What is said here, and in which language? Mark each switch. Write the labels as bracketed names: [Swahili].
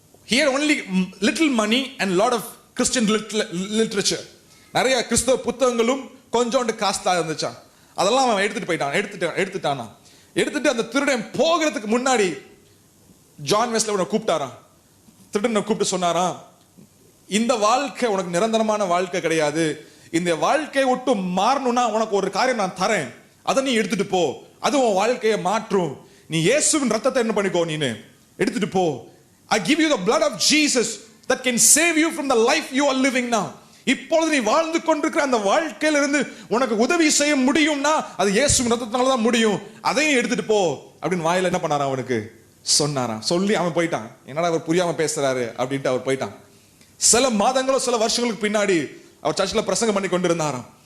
[English] He had only little money and lot of Christian literature. [Tamil] நிறைய கிறிஸ்தவ புத்தகங்களும் கொஞ்சோண்டு காஸ்ட்லா இருந்துச்சான். அதெல்லாம் அவன் எடுத்துட்டானா. எடுத்துட்டு அந்த திருடன் போகிறதுக்கு முன்னாடி ஜான் வெஸ்லி அவனை கூப்பிட்டாராம். திருடனை கூப்பிட்டு சொன்னாராம், இந்த வாழ்க்கை உனக்கு நிரந்தரமான வாழ்க்கை கிடையாது. இந்த வாழ்க்கையை விட்டு மாறணும்னா உனக்கு ஒரு காரியம் நான் தரேன், அதை நீ எடுத்துட்டு போ. அது உன் வாழ்க்கையை மாற்றும். நீ இயேசுவின் ரத்தத்தை என்ன பண்ணிக்கோ, நீ எடுத்துட்டு போ. [English] I give you the blood of Jesus that can save you from the life you are living now. [Tamil] இப்பொழுது நீ வாழ்ந்து கொண்டிருக்கிற அந்த வாழ்க்கையில இருந்து உனக்கு உதவி செய்ய முடியும்னா அது இயேசுவின் ரத்தத்தினால தான் முடியும். அதையும் எடுத்துட்டு போ அப்படின்னு வாயில என்ன பண்ணாராம், அவனுக்கு சொன்னாராம். சொல்லி அவன் போயிட்டான். என்னடா அவர் புரியாம பேசுறாரு அப்படின்ட்டு அவர் போயிட்டான். சில மாதங்களோ சில வருஷங்களுக்கு பின்னாடி அவர் சர்ச்சில் பிரசங்கம் பண்ணி கொண்டிருந்தாராம்.